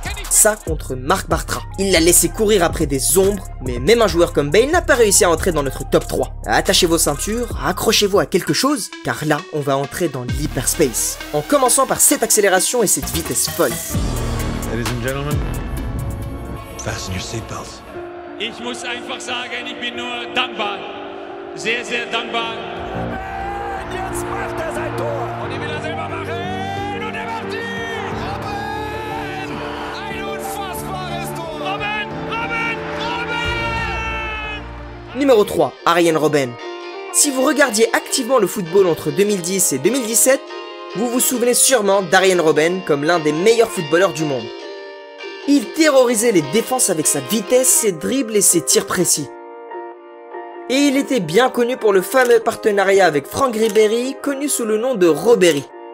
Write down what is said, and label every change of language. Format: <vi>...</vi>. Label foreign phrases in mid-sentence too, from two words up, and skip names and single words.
<fr>ça contre Marc Bartra. Il l'a laissé courir après des ombres, mais même un joueur comme Bale n'a pas réussi à entrer dans notre top 3. Attachez vos ceintures, accrochez-vous à quelque chose, car là, on va entrer dans l'hyperspace. En commençant par cette accélération et cette vitesse folle.</fr> <en>Ladies and gentlemen, fasten your seatbelts.</en> <de>Ich muss einfach sagen, ich bin nur dankbar. Sehr, sehr dankbar. Jetzt macht er sein Tor. Und ich will er selber machen. Und er macht ihn. Robben! Ein unfassbares Tor. Robben! Robben! Robben!</de> <fr>Numéro 3, Arjen Robben. Si vous regardiez activement le football entre 2010 et 2017, vous vous souvenez sûrement d'Arjen Robben comme l'un des meilleurs footballeurs du monde. Il terrorisait les défenses avec sa vitesse, ses dribbles et ses tirs précis. Et il était bien connu pour le fameux partenariat avec Franck Ribéry, connu sous le nom de Robéry.</fr>